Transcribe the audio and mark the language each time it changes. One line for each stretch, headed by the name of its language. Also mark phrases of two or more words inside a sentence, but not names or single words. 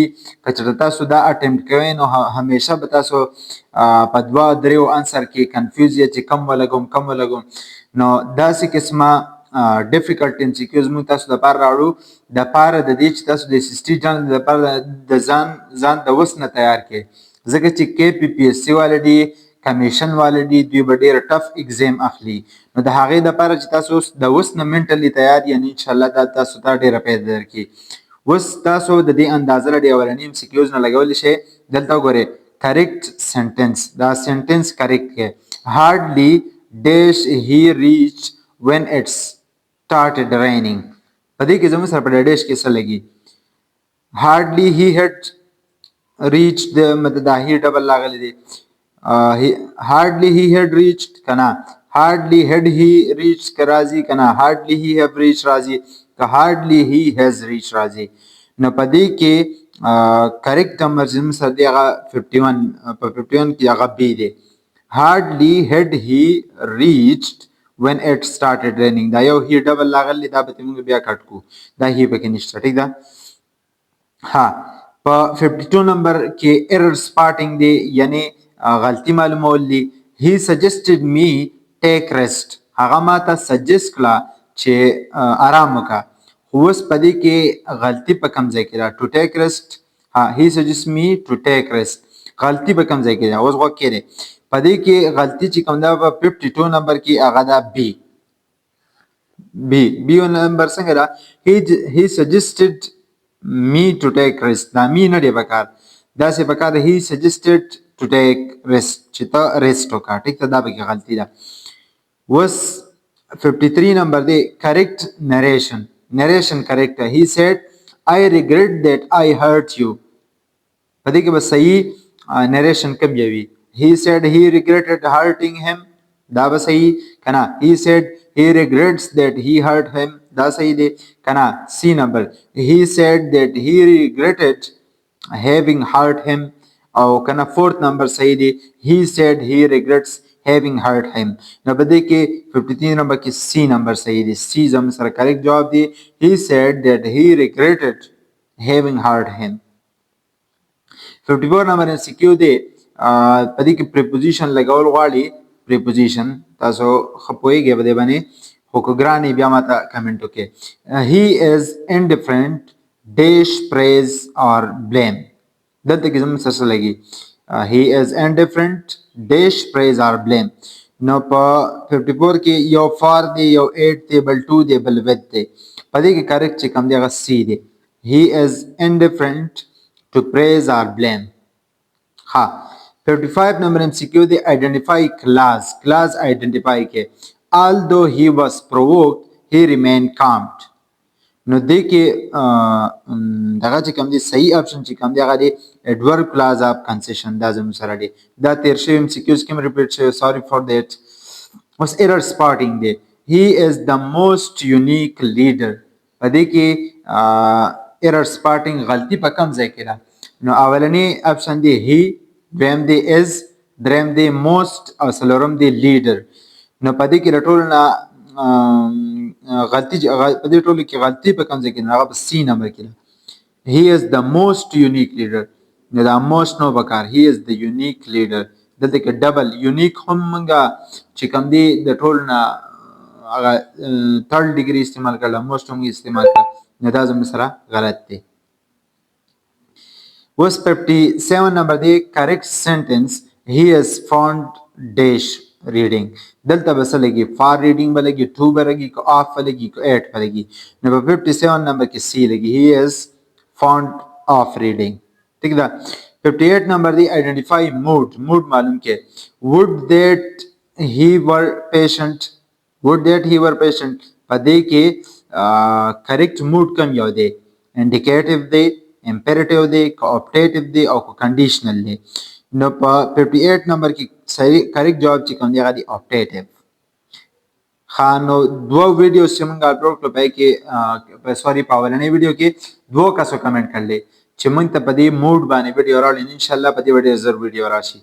Pashto: که چېرته تاسو دا اټمپټ کوئ نو همیشه به تاسو په دوه دریو انسر کې کنفیوز یې چې کم ولګوم نو داسې قسمه
English: difficult MCQs
Pashto: موږ تاسو لپاره راوړو دپاره د دې چې تاسو د SST General لپاره د ځان د اوس نه تیار کړئ ځکه چې KPPSC والا دي کمیشن والا دي دوی به ډېر
English: tough exam
Pashto: اخلي نو د هغې دپاره چې تاسو د اوس نه منټلی تیار یعنې انشاءالله دا تاسو ته ډېره فایده درکړي. اوس تاسو د دې اندازه له اولني MCQs نه لګولی شئ. دلته وګورئ
English: correct sentence
Pashto: دا
English: sentence correct
Pashto: ہے
English: hardly dash he reached when it started raining
Pashto: په دې کې زموږ سره په ډیش کې څه لګي
English: hardly he had reached the
Pashto: مطلب دا هی ډبل لاغلی دی
English: hardly he had reached
Pashto: کنا
English: hardly had he reached
Pashto: که راځي کنا
English: hardly he have reached
Pashto: راځي که
English: hardly he has reached
Pashto: راځي نو په دې کې
English: correct number
Pashto: چې موږ سره دی هغه 51 په 51 کې هغه بی دی
English: hardly had he reached when it started raining
Pashto: دا یو هی ډبل لاغلی دا به موږ بیا کټ کو دا هی پکې نشته ټیک ده. ها په 52 نمبر کې
English: error spotting
Pashto: دی یعنی غلطی معلومول دی
English: he suggested me take rest
Pashto: هغه ماته سجست کړه چې آرام وکړه اوس په دې کې غلطي په کوم ځای کې ده
English: to take rest he suggests me to take rest
Pashto: غلطي په کوم ځای کې ده اوس غوږ کېږدئ په دې کې غلطي چې کوم ده په 52 نمبر کې هغه ده بی نمبر څنګه ده
English: he suggested me to take rest
Pashto: دا می نه دی پکار داسې پکار
English: he suggested to take rest
Pashto: چې ته ریسټ وکړه ټیک ده دا پکې غلطي ده. اوس 53 نمبر دی
English: correct narration correct he said I regret that I hurt you
Pashto: په دې کې به صحیح narration کوم وي
English: he said he regretted hurting him
Pashto: دا به صحیح کنا
English: he said he regrets that he hurt him
Pashto: دا صحیح دی کنا
English: C number he said that he regretted having hurt him
Pashto: او کنا
English: fourth number
Pashto: صحیح دی
English: he said he regrets having hurt him
Pashto: نو په دې کې 53 نمبر کې C نمبر صحیح دی C زموږ سره کریکټ جواب دی
English: he said that he regretted having hurt him.
Pashto: 54 نمبر MCQ دی په دې کې preposition لګول غواړي preposition تاسو ښه پوهیږئ په دې باندې خو که ګران یې بیا ماته کمنټ وکړئ
English: he is indifferent dash praise or blame
Pashto: دلته کې زموږ سره څه لګي
English: he is indifferent dash praise or blame
Pashto: نو په 54 کې یو فار دی یو 8 دی بل 2 دی بل with دی په دې کې کریکټ چې کوم دی هغه C دی
English: he is indifferent to praise or blame.
Pashto: ها 55 نمبر MCQ دی
English: identify clause
Pashto: identify کې
English: although he was provoked he remained calm
Pashto: نو دې کې دغه چې کوم دی صحیح اپشن چې کوم دی هغه دی
English: adverb clause of concession
Pashto: دا زموږ سره دی دا تیر شوی MCQs کې ریپیټ شوی
English: sorry for that.
Pashto: اوس
English: error spotting
Pashto: دی
English: he is the most unique leader
Pashto: په دې کې
English: error spotting
Pashto: غلطي په کوم ځای کې ده نو اولنی اپشن دی he دویم دی is دریم دی most او څلورم دی leader نو په دې کې له ټولو نه غلطي په دې ټولو کې غلطي په کوم ځای کې هغه په C نمبر کې ده
English: he is the most unique leader
Pashto: نو دا most نو پکار
English: he is the unique leader
Pashto: دلته کې
English: double unique
Pashto: هم موږ چې کوم دی د ټولو نه هغه
English: third degree
Pashto: استعمال کړل most هم استعمال کړل نو دا زموږ سره غلط دی. اوس 57 نمبر دی
English: correct sentence he has found dash reading
Pashto: دلته به څه لګي
English: for reading
Pashto: به لګي 2 به لګي که off به لګي که 8 به لګي نو په 57 نمبر کې C لګي
English: he has found off reading
Pashto: ٹھیک ده. 58 نمبر دی
English: identify mood
Pashto: معلوم کې
English: would that he were patient
Pashto: په دې کې
English: correct mood
Pashto: کوم یو دی indicative دی imperative دی cooptative دی او conditional دی نو په 58 نمبر کې صحیح کریکټ جواب چې کوم دی هغه دی optative. خانو دو ویډیوز چې موږ اپلوډ کړو پای کې سوري په اولنۍ ویډیو کې دوه کسو کمنټ کړل چې موږ ته په دې موډ باندې ویډیو راوړل
Arabic: ان شاء الله
Pashto: په دې ویډیو زر ویډیو راشي.